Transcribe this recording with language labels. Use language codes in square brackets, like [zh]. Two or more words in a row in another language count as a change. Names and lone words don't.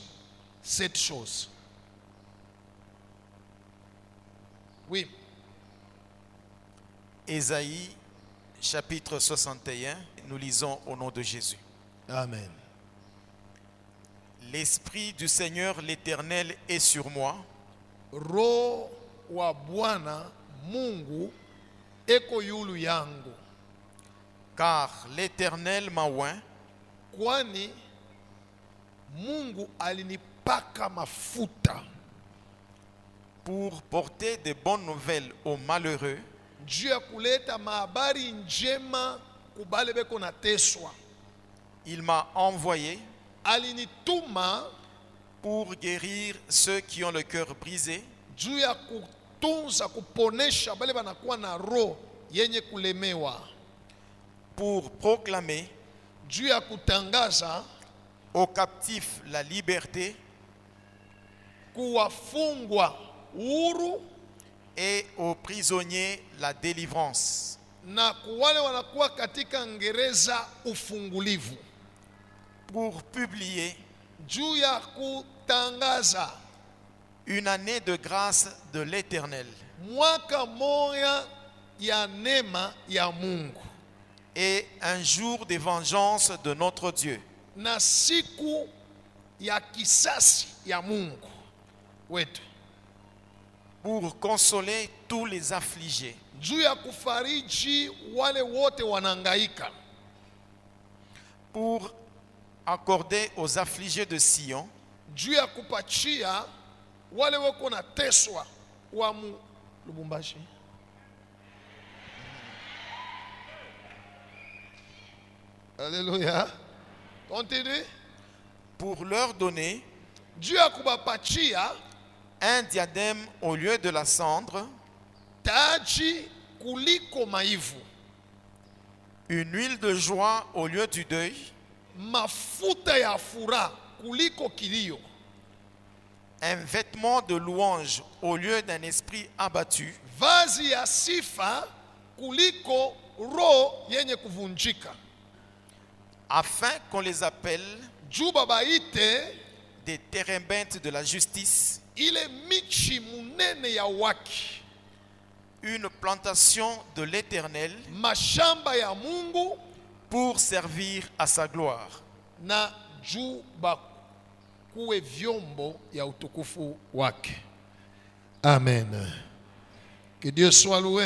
[fr] 7 choses. Oui. Ésaïe, chapitre 61, nous lisons au nom de Jésus. Amen. L'Esprit du Seigneur l'Éternel est sur moi. [sw] Roho wa Bwana Mungu eko yulu yangu. [fr] Car l'Éternel m'a oint. [sw] Kwani Mungu alinipaka mafuta. [fr] Pour porter de bonnes nouvelles aux malheureux. Dieu a [sw] kuleta mahabari njema kubale beko nateswa. [fr] Il m'a envoyé [sw] alinituma [fr] pour guérir ceux qui ont le cœur brisé. [sw] Juu ya kutunza kuponesha bale banakuwa na roho yenye kulemewa. [fr] Pour proclamer [sw] juu ya kutangaza [fr] aux captifs la liberté. [sw] Kuwafungwa huru [fr] et aux prisonniers la délivrance. [sw] Na kuwale wanakuwa katika ngereza ufungulivu. [fr] Pour publier [sw] juu ya kutangaza [fr] une année de grâce de l'Éternel [sw] mwaka moya ya neema ya Mungu [fr] et un jour de vengeance de notre Dieu, [sw] na siku ya kisasi ya Mungu wetu, [fr] pour consoler tous les affligés, [sw] juu ya kufariji wale wote wanangaika, [fr] pour accorder aux affligés de Sion [sw] juu ya kupachia wale wako na teswa wa Lubumbashi. [fr] Alléluia. Continue. pour leur donner [sw] Juu ya kubapachia [fr] un diadème au lieu de la cendre, [sw] taji kuliko maivu, [fr] une huile de joie au lieu du deuil, [sw] mafuta ya furaha kuliko kilio, [fr] un vêtement de louange au lieu d'un esprit abattu, [sw] vazi ya sifa kuliko roho yenye kuvunjika, [fr] afin qu'on les appelle [sw] juu babaite [fr] des térébintes de la justice, [sw] ile michi munene ya waki, [fr] une plantation de l'Éternel [sw] mashamba ya Mungu, [fr] pour servir à sa gloire. [sw] na juu bakuwe vyombo ya utukufu wake. [fr] Amen. Que Dieu soit loué.